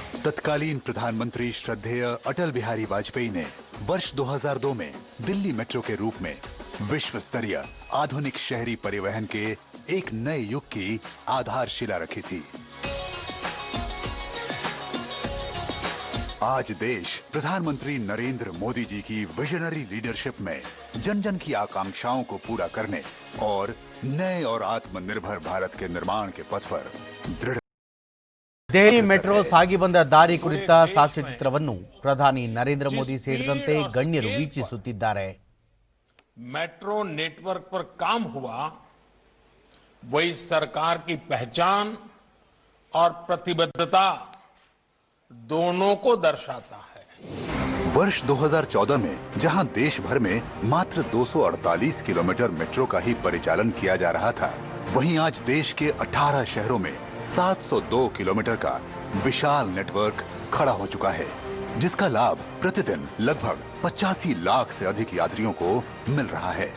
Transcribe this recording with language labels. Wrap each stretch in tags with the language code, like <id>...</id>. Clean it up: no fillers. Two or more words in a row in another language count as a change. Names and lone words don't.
<hi>तत्कालीन प्रधानमंत्री श्रद्धेय अटल बिहारी वाजपेयी ने वर्ष 2002 में दिल्ली मेट्रो के रूप में विश्व स्तरीय आधुनिक शहरी परिवहन के एक नए युग की आधारशिला रखी थी। आज देश प्रधानमंत्री नरेंद्र मोदी जी की</hi> <en>visionary leadership</en> <hi>में जन जन की आकांक्षाओं को पूरा करने और नए और आत्मनिर्भर भारत के निर्माण के पथ पर दृढ़</hi> <kn>ದೆಹಲಿ ಮೆಟ್ರೋ ಸಾಗಿ ಬಂದ ದಾರಿ ಕುರಿತ ಸಾಕ್ಷ್ಯಚಿತ್ರವನ್ನು ಪ್ರಧಾನಿ ನರೇಂದ್ರ ಮೋದಿ ಸೇರಿದಂತೆ ಗಣ್ಯರು ವೀಕ್ಷಿಸುತ್ತಿದ್ದಾರೆ.</kn> <hi>मेट्रो नेटवर्क पर काम हुआ वही सरकार की पहचान और प्रतिबद्धता दोनों को दर्शाता है। वर्ष 2014 में जहां देश भर में मात्र 248 किलोमीटर मेट्रो का ही परिचालन किया जा रहा था, वहीं आज देश के 18 शहरों में 702 किलोमीटर का विशाल नेटवर्क खड़ा हो चुका है, जिसका लाभ प्रतिदिन लगभग 85 लाख से अधिक यात्रियों को मिल रहा है।</hi>